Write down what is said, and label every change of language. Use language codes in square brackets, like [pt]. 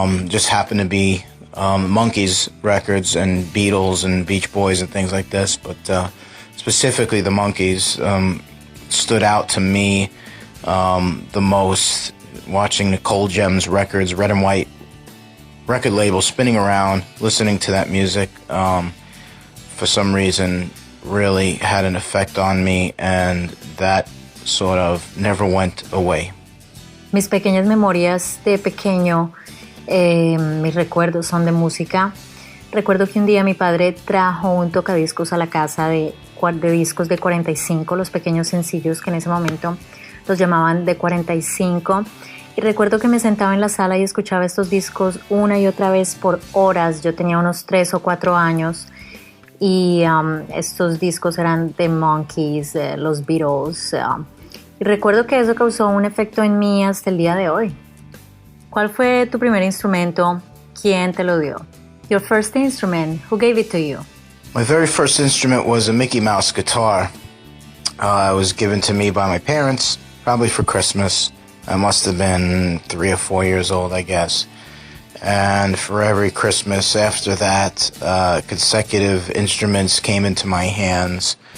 [en] Just happened to be Monkees records and Beatles and Beach Boys and things like this, but specifically the Monkees stood out to me the most, watching Nicole Gem's records, red and white record label spinning around, listening to that music, for some reason really had an effect on me, and that sort of never went away. [es] Mis pequeñas memorias de pequeño, mis recuerdos son de música. Recuerdo que un día mi padre trajo un tocadiscos a la casa de discos de 45, los pequeños sencillos que en ese momento los llamaban de 45. Y recuerdo que me sentaba en la sala y escuchaba estos discos una y otra vez por horas. Yo tenía unos 3 o 4 años y estos discos eran de Monkees, los Beatles. Y recuerdo que eso causó un efecto en mí hasta el día de hoy. ¿Cuál fue tu primer instrumento? ¿Quién te lo dio? [en] Your first instrument, who gave it to you? My very first instrument was a Mickey Mouse guitar. It was given to me by my parents, probably for Christmas. I must have been 3 or 4 years old, I guess. And for every Christmas after that, consecutive instruments came into my hands.